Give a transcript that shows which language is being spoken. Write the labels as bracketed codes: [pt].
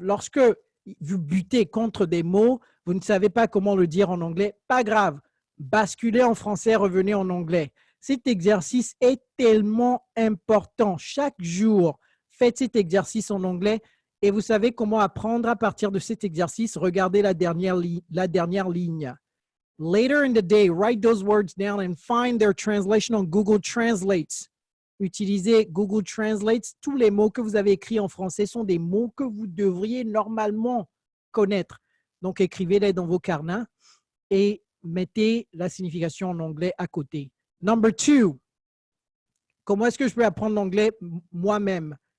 [fr] Lorsque vous butez contre des mots, vous ne savez pas comment le dire en anglais, pas grave. Basculez en français, revenez en anglais. Cet exercice est tellement important. Chaque jour, faites cet exercice en anglais et vous savez comment apprendre à partir de cet exercice. Regardez la dernière ligne. [en] Later in the day, write those words down and find their translation on Google Translate. [fr] Utilisez Google Translate. Tous les mots que vous avez écrits en français sont des mots que vous devriez normalement connaître. Donc, écrivez-les dans vos carnets et mettez la signification en anglais à côté. [en] Number 2, [fr] comment est-ce que je peux apprendre l'anglais moi-même?